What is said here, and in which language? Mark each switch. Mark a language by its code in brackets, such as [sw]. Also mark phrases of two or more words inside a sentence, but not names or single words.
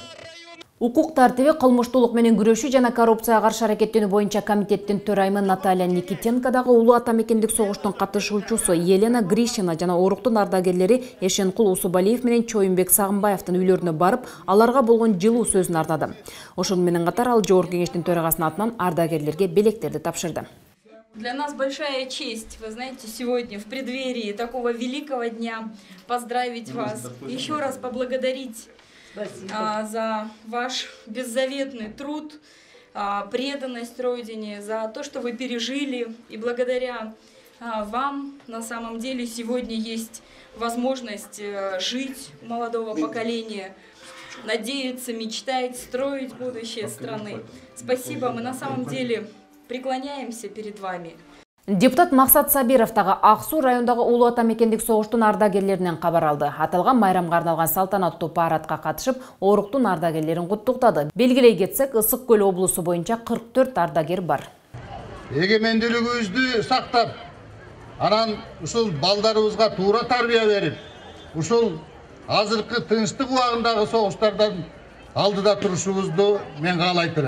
[ky] Укук тартиби, кылмыштуулук менен күрөшүү жана коррупцияга каршы аракеттенүү боюнча комитеттин төрайымы Наталья Никитенко дагы улуу ата мекендик согуштун катышуучусу Елена Гришина жана оруктун ардагерлери Эшенкул Усубалиев менен Чоюнбек Сагынбаевдин үйлөрүнө барып, аларга болгон жылуу сөзүн ардады. Ошону менен катар ал жогорку кеңештин төрагасынын атынан ардагерлерге белектерди тапшырды. [ru] Для нас большая честь, вы знаете, сегодня в преддверии такого великого дня поздравить вас, еще раз поблагодарить за ваш беззаветный труд, преданность Родине, за то, что вы пережили. И благодаря вам на самом деле сегодня есть возможность жить у молодого поколения, надеяться, мечтать, строить будущее страны. Спасибо, мы на самом деле преклоняемся перед вами. [ky] Депутат Мақсат Сабиров тағы Ақсу райондағы Улуу Ата мекендик согуштун ардагерлеринен кабар алды. Аталган майрамга арналган салтанаттуу парадка катышып, Ооруктун ардагерлерин куттуктады. Белгилей кетсек, Ысык Көл облусу боюнча 44 ардагер бар. Эгемендүүлүгүбүздү сактап, анан ушул балдарыбызга туура тарбия берип, ушул азыркы тынчтык убагындагы согуштардан алдыда турушубузду мен каалайт элем.